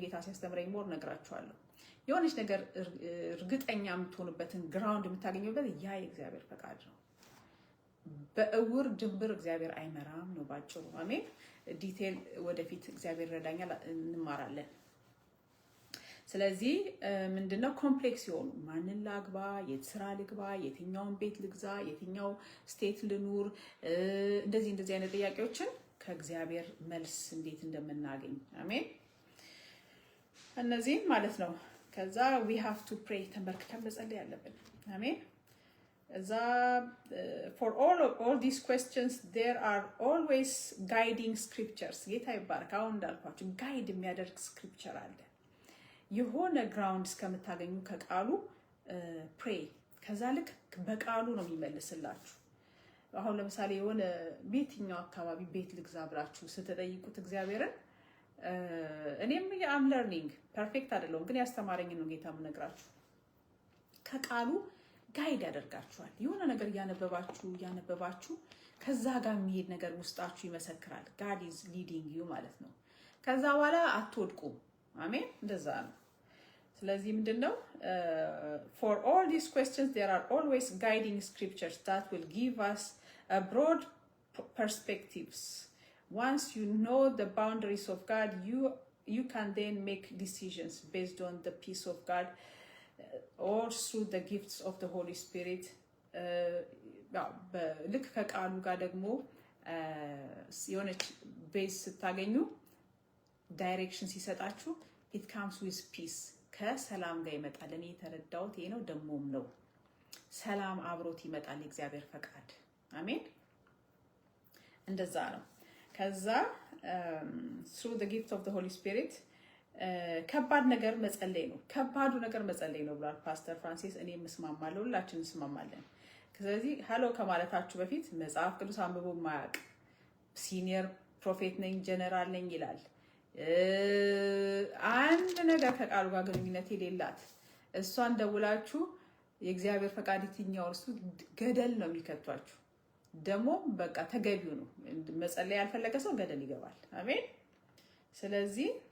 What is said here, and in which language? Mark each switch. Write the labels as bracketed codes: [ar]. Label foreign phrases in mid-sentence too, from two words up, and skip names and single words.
[am] ጌታ ሲያስተምረኝ ሞር ነግራችኋለሁ። የሆነች ነገር እርግጠኛ የምትሆንበትን ግራውንድ የምታገኙበት ያ የእግዚአብሔር ፈቃድ ነው። በእውር ድንብር እግዚአብሔር አይመራም ነው ባጭሩ። አሜን። ዲቴል ወደፊት እግዚአብሔር ረዳኛል እንማራለን። ስለዚህ ምንድነው ኮምፕሌክስ የሆኑ ማንን ላግባ፣ የት ስራ ልግባ፣ የትኛውን ቤት ልግዛ፣ የትኛው ስቴት ልኑር እንደዚህ አይነት ጥያቄዎችን ከእግዚአብሔር መልስ እንዴት እንደምናገኝ አሜን። እነዚህ ማለት ነው። ከዛ [en] we have to pray [am] ተንበርክከን መጸለይ ያለብን አሜን። እዛ [en] for all these questions there are always guiding scriptures [am] ጌታ ይባርክ። አሁን እንዳልኳችሁ ጋይድ የሚያደርግ ስክሪፕቸር አለ። የሆነ ግራውንድ እስከምታገኙ ከቃሉ ፕሬይ ከዛ ልክ በቃሉ ነው የሚመልስላችሁ። አሁን ለምሳሌ የሆነ ቤትኛው አካባቢ ቤት ልግዛ ብላችሁ ስትጠይቁት እግዚአብሔርን እኔም [en] I'm learning [am] ፐርፌክት አይደለሁም ግን ያስተማረኝ ነው ጌታ የምነግራችሁ ከቃሉ ጋይድ ያደርጋችኋል። የሆነ ነገር ያነበባችሁ ከዛ ጋር የሚሄድ ነገር ውስጣችሁ ይመሰክራል። [en] God is leading you [am] ማለት ነው። ከዛ በኋላ አትወድቁም። አሜን። እንደዛ ነው። ስለዚህ ምንድነው [en] for all these questions there are always guiding scriptures that will give us a broad perspectives. Once you know the boundaries of God, you can then make decisions based on the peace of God or through the gifts of the Holy Spirit. [am] ልክ ከቃሉ ጋር ደግሞ የሆነች ቤዝ ስታገኙ ዳይሬክሽን ሲሰጣችሁ [en] it comes with peace [am] ከሰላም ጋር ይመጣል። እኔ የተረዳሁት ይሄ ነው ደሞም ነው። ሰላም አብሮት ይመጣል የእግዚአብሔር ፈቃድ አሜን። እንደዛ ነው። ከዛ [en] through the gift of the Holy Spirit [am] ከባድ ነገር መጸለይ ነው። ከባዱ ነገር መጸለይ ነው ብሏል ፓስተር ፍራንሲስ። እኔ መስማማለሁ፣ ሁላችንም እንስማማለን። ስለዚህ ሃሎ ከማለታችሁ በፊት መጽሐፍ ቅዱስ አንብቦ ማያውቅ [en] senior prophet [am] ነኝ ጀነራል ነኝ ይላል። አንድ ነገር ከቃሉ ጋር ግንኙነት የሌላት እሷን ደውላችሁ የእግዚአብሔር ፈቃድ የትኛው እርሱ ገደል ነው የሚከቷችሁ። ደግሞ በቃ ተገቢው ነው። መጸለይ ያልፈለገ ሰው ገደል ይገባል። አሜን። ስለዚህ